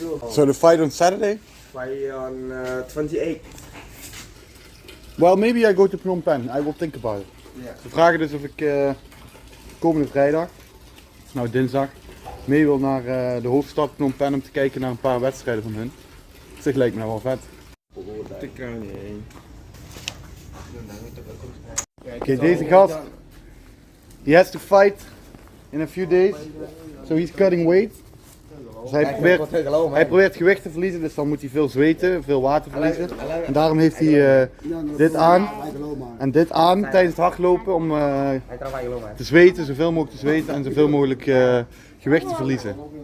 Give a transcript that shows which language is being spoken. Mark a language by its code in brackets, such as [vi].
[en] So the fight on Saturday? Fight on 28. Well, maybe I go to Phnom Penh. I will think about it. Yeah. [nl] Ze vragen dus of ik komende vrijdag, het is nou dinsdag, mee wil naar de hoofdstad Phnom Penh om te kijken naar een paar wedstrijden van hun. Op zich lijkt me nou wel vet. Oké, deze gast, [en] he has to fight in a few days, so he's cutting weight. [nl] Dus hij probeert gewicht te verliezen, dus dan moet hij veel zweten, veel water verliezen. En daarom heeft hij dit aan en dit aan tijdens het hardlopen om te zweten, zoveel mogelijk te zweten en zoveel mogelijk gewicht te verliezen.